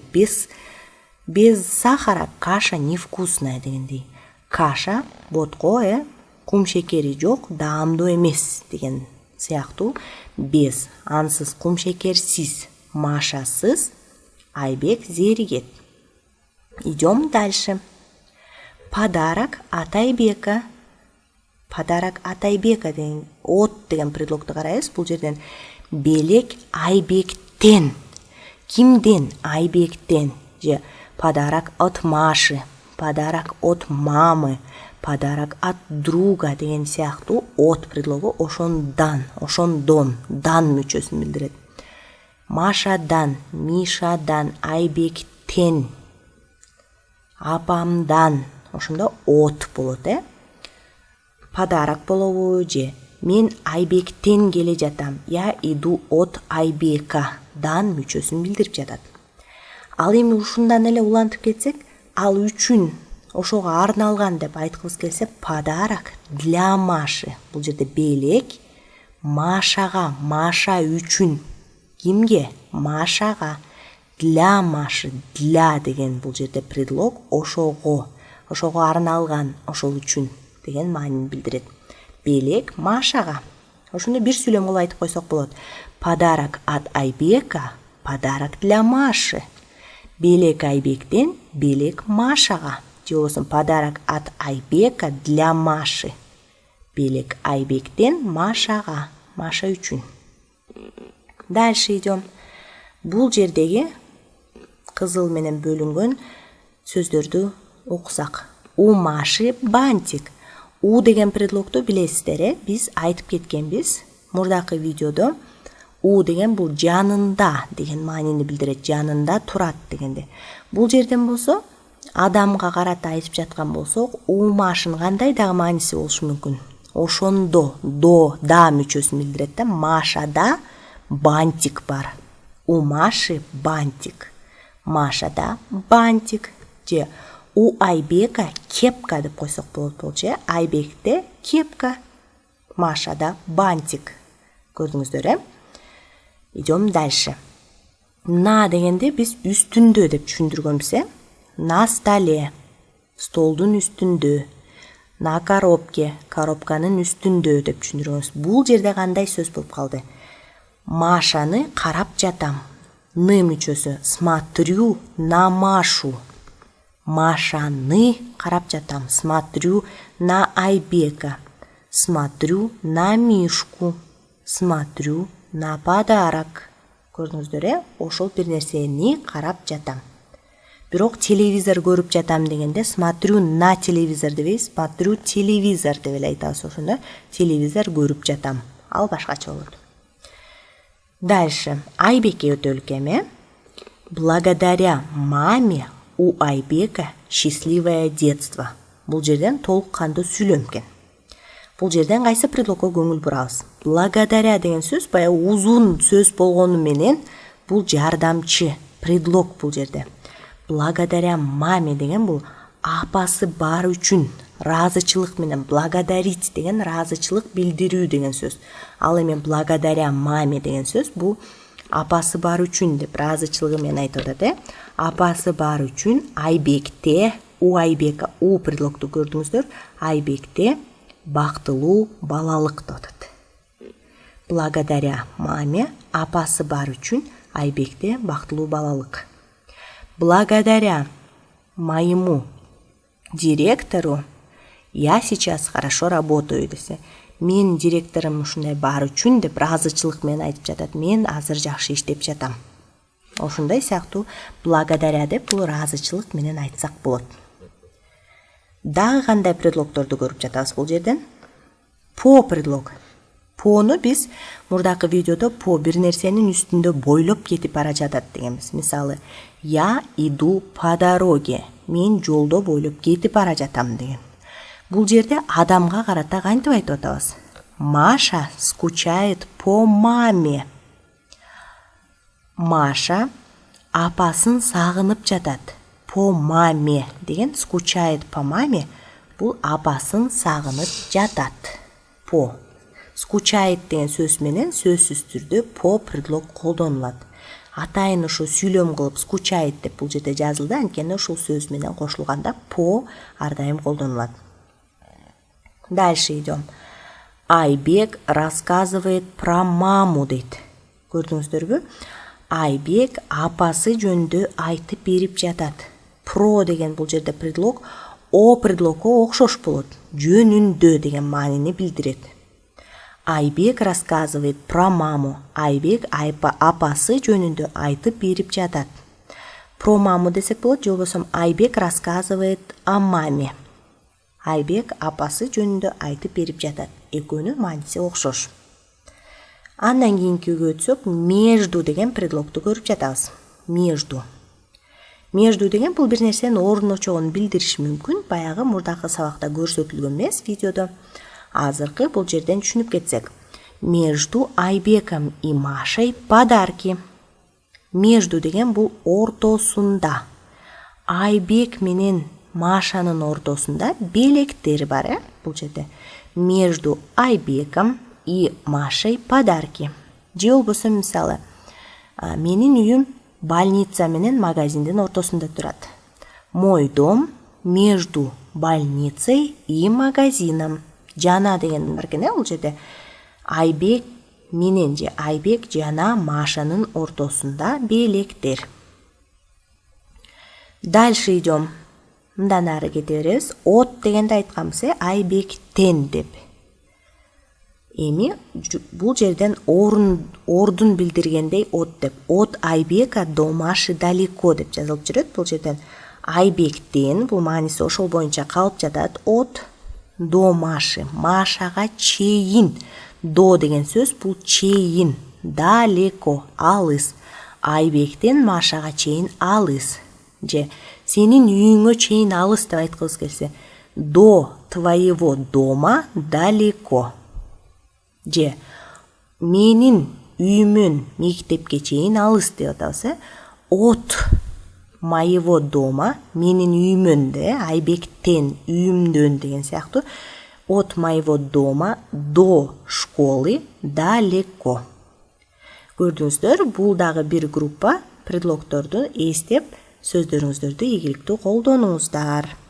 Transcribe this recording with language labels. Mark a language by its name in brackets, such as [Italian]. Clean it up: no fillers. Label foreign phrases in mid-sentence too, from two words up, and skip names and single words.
[Russian] Без сахара каша невкусная дегендей. [Kyrgyz] Каша ботко, кум шекери жок, даамдуу эмес деген сыяктуу. Без, ансыз, кум шекерсиз, Машасыз Айбек зеригет. [Russian] Идем дальше. Подарок от Айбека. Подарок от Айбека [Kyrgyz] деген от деген предлогду карайбыз. Бул жерден белек Айбектен. Кимден? Айбектен. Же [Russian] подарок от Маши, подарок от мамы, подарок от друга [Kyrgyz] деген сыяктуу от предлогу ошондон, дан мүчөсүн билдирет. Машадан, Мишадан, Айбектен, апамдан, ошондо от болот, Подарок болобу же мен Айбектен келе жатам. [Russian] Я иду от Айбека. [Kyrgyz] Дан мүчөсүн билдирип жатат. Ал эми ушундан эле улантып кетсек, ал үчүн, ошого арналган деп айткыбыз келсе, [Russian] подарок для Маши. [Kyrgyz] Бул жерде белек Машага, Маша үчүн. Кимге? Машага. [Russian] Для Маши. [Kyrgyz] Для деген бул жерде предлог ошого арналган, ошол үчүн деген маанини билдирет. Белек Машага. Ошондо бир сүйлөм кылып айтып койсок болот. [Russian] Подарок от Айбека, подарок для Маши. [Kyrgyz] Белек Айбектен, белек Машага. Же болбосо [Russian] подарок от Айбека для Маши. [Kyrgyz] Белек Айбектен Машага, Маша үчүн. [Russian] Дальше идем. [Kyrgyz] Бул жердеги кызыл менен бөлүнгөн сөздөрдү окусак. [Russian] У Маши бантик. [Kyrgyz] У деген предлогду билесиздер, биз айтып кеткенбиз мурдакы видеодо. У деген бул жанында деген маанини билдирет, жанында турат дегенде. Бул жерден болсо адамга карата айтып жаткан болсок, умашын кандай дагы мааниси болушу мүмкүн. Ошондо да мүчөсүн билдирет да. Машада бантик бар. [Russian] У Маши бантик. [Kyrgyz] Машада бантик. Же [Russian] у Айбека кепка [Kyrgyz] деп койсок болот болчу. Айбекте кепка. Машада бантик. Көрдүңүздөр, [Russian] Идем дальше. [Kyrgyz] На дегенде биз үстүндө деп түшүндүргөнбүз, [Russian] На столе. [Kyrgyz] Столдун үстүндө. [Russian] На коробке. [Kyrgyz] Коробканын үстүндө деп түшүндүргөнбүз. Бул жерде кандай сөз болуп калды? Машаны карап жатам. Ны мүчөсү. [Russian] Смотрю на Машу. [Kyrgyz] Машаны карап жатам. [Russian] Смотрю на Айбека. Смотрю на Мишку. Смотрю на подарок. [Kyrgyz] Көрдүңүздөр, ошол бир нерсени карап жатам. Бирок телевизор көрүп жатам дегенде [Russian] смотрю на телевизор [Kyrgyz] дебейбиз, [Russian] смотрю телевизор [Kyrgyz] деп эле айтабыз. Ошондо телевизор көрүп жатам. Ал башкача болот. Дальше. Айбекке өтөлүк эми. [Russian] Благодаря маме у Айбека счастливое детство. [Kyrgyz] Бул жерден толук кандуу сүйлөм экен. Бул жерден кайсы предлогко көңүл бурабыз? Благодаря деген сөз баягы узун сөз болгону менен бул жардамчы предлог бул жерде. [Russian] Благодаря маме [Kyrgyz] деген бул апасы бар үчүн ыраазычылык менен, благодарить деген ыраазычылык билдирүү деген сөз. Ал эми [Russian] благодаря маме [Kyrgyz] деген сөз бул апасы бар үчүн деп ыраазычылыгы менен айтып атат, Апасы бар үчүн Айбекте, [Russian] у Айбека, [Kyrgyz] у предлогду көрдүңүздөр, Айбекте бактылуу балалык деп атат. [Russian] Благодаря маме, [Kyrgyz] апасы бар үчүн Айбекте бактылуу балалык. [Russian] Благодаря моему директору я сейчас хорошо работаю десе. [Kyrgyz] Мен директорум ушундай бар үчүн деп ыраазычылык менен айтып жатат. Мен азыр жакшы иштеп жатам. Ошондой сыяктуу благодаря деп бул ыраазычылык менен айтсак болот. Дагы кандай предлогторду көрүп жатабыз бул жерден? [Russian] По предлог. [Kyrgyz] Пону биз мурдакы видеодо по бир нерсенин үстүндө бойлоп кетип бара жатат дегенбиз. Мисалы, [Russian] я иду по дороге. [Kyrgyz] Мен жолдо бойлоп кетип бара жатам деген. Бул жерде адамга карата кантип айтып атабыз? [Russian] Маша скучает по маме. [Kyrgyz] Маша апасын сагынып жатат. [Russian] По маме деген скучает по маме. [Kyrgyz] Бул апасын сагынып жатат. [Russian] По. [Kyrgyz] Скучает деген сөз менен сөзсүз түрдө по предлог колдонулат. Атайын ушу сүйлөм кылып скучает деп бул жерде жазылды, анткени ушул сөз менен кошулганда по ар дайым колдонулат. [Russian] Дальше идем. Айбек рассказывает про маму дейт. [Kyrgyz] Көрдүңүздөрбү? Айбек апасы жөнүндө айтып берип жатат. Про деген бул жерде предлог, о предлогго окшош болот. Жөнүндө деген маанини билдирет. [Russian] Айбек рассказывает про маму. [Kyrgyz] Айбек апасы жөнүндө айтып берип жатат. [Russian] Про маму [Kyrgyz] десек болот, же болбосо [Russian] Айбек рассказывает о маме. [Kyrgyz] Айбек апасы жөнүндө айтып берип жатат. Экөөнүн мааниси окшош. Андан кийинкиге өтсөк, между деген предлогду көрүп жатабыз. Между. Между деген бул бир нерсенин орун очогун билдириши мүмкүн. Баягы мурдакы сабакта көрсөтүлгөн эмес видеодо. Азыркы бул жерден түшүнүп кетсек. [Russian] Между Айбеком и Машей подарки. [Kyrgyz] Между деген бул ортосунда. Айбек менен Машанын ортосунда белектер бар, бул жерде. [Russian] Между Айбеком и Машей подарки. [Kyrgyz] Же болбосо мисалы, менин үйүм больница менен магазиндин ортосунда турат. [Russian] Мой дом между больницей и магазином. [Kyrgyz] Жана деген бар экен, бул жерде Айбек менен же Айбек жана Машанын ортосунда белектер. [Russian] Дальше идем. [Kyrgyz] Мындан ары кете беребиз. От дегенде айтканбыз, Айбектен деп. Эми бул жерден ордун билдиргендей от деп. [Russian] От Айбека до Маши далеко [Kyrgyz] деп жазылып жүрөт. Бул жерден Айбектен, бул мааниси ошол боюнча калып жатат. [Russian] От до Маши, [Kyrgyz] Машага чейин. До деген сөз бул чейин, далеко, алыс. Айбектен Машага чейин алыс. Же сенин үйүңө чейин алыс деп айткыбыз келсе, [Russian] до твоего дома далеко. [Kyrgyz] Же менин үйүмөн мектепке чейин алыс деп атабыз. [Russian] От моего дома, [Kyrgyz] менин үйүмөн де, Айбектен, үйүмдөн деген сыяктуу. [Russian] От моего дома до школы далеко. [Kyrgyz] Көрдүңүздөр, бул дагы бир группа предлогторду эстеп, сөздөрүңүздөрдү ийгиликтүү колдонуңуздар.